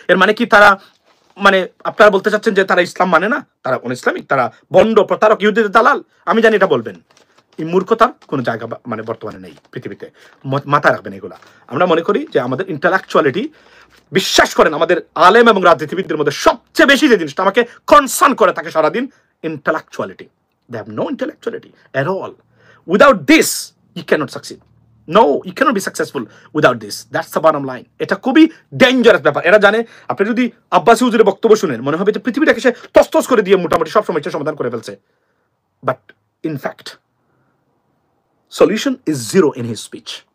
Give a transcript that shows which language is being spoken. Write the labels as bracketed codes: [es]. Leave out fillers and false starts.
[bn] এর মানে কি তারা মানে আপনারা বলতে চাচ্ছেন যে তারা ইসলাম মানে না, তারা কোন ইসলামিক, তারা বন্ড প্রতারক ইহুদিদের দালাল? আমি জানি এটা বলবেন। এই মূর্খতার কোনো জায়গা মানে বর্তমানে নেই পৃথিবীতে, মাথায় রাখবেন এগুলা। আমরা মনে করি যে আমাদের ইন্টালেকচুয়ালিটি, বিশ্বাস করেন আমাদের আলেম এবং রাজনীতিবিদদের মধ্যে সবচেয়ে বেশি যে জিনিসটা আমাকে কনসার্ন করে থাকে সারাদিন, ইন্টালেকচুয়ালিটি। [en] They have no intellectuality at all. Without this, you cannot succeed. No, you cannot be successful without this. That's the bottom line. [bn] এটা খুবই ডেঞ্জারাস ব্যাপার। এরা জানে আপনি যদি আব্বাসী হুজুরের বক্তব্য শুনেন মনে হবে যে পৃথিবীটাকে সে তস্তস করে দিয়ে মোটামুটি সব সমস্যার সমাধান করে ফেলছে। [en] But in fact solution is zero in his speech.